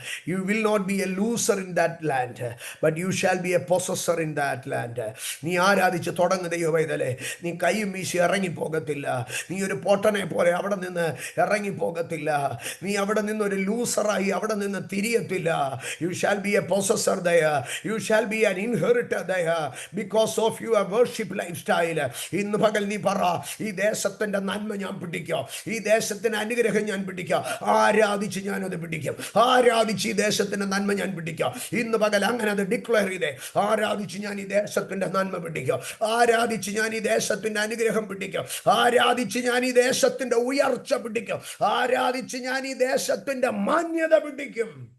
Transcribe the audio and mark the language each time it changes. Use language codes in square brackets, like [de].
[en] You will not be a loser in that land, but you shall be a possessor in that land. [ml] നീ ആരാധിച്ച് തുടങ്ങുന്ന ദൈവമേ, നീ കൈയും വീശി ഇറങ്ങിപ്പോകത്തില്ല. നീ ഒരു പൊട്ടനെ പോലെ അവിടെ നിന്ന് ഇറങ്ങിപ്പോകത്തില്ല. നീ അവിടെ നിന്ന് ഒരു ലൂസറായി അവിടെ നിന്ന് തിരിയത്തില്ല. [en] You shall be a possessor there. You shall be an inheritor there because of your worship lifestyle. [ml] ഇന്ന് പകൽ നീ പറ, ഈ ദേശത്തിന്റെ നന്മ ഞാൻ പിടിക്കാം, ഈ ദേശത്തിന് അനുഗ്രഹം ഞാൻ പിടിക്കാം, ആരാധിച്ച് ഞാനത് പിടിക്കാം, ആരാധിച്ച് ഈ ദേശത്തിന്റെ നന്മ ഞാൻ പിടിക്കാം. ഇന്ന് പകൽ അങ്ങനെ അത് ഡിക്ലെയർ ചെയ്തേ. ആരാധിച്ച് ഞാൻ ഈ ദേശത്തിന്റെ നന്മ പിടിക്കാം, ആരാധിച്ച് ഞാൻ ഈ ദേശത്തിന്റെ അനുഗ്രഹം പിടിക്കാം, ആരാധിച്ച് ഞാൻ ഈ ദേശത്തിന്റെ ഉയർച്ച പിടിക്കാം, ആരാധിച്ച് ഞാൻ ഈ ദേശത്തിന്റെ മാന്യത പിടിക്കും.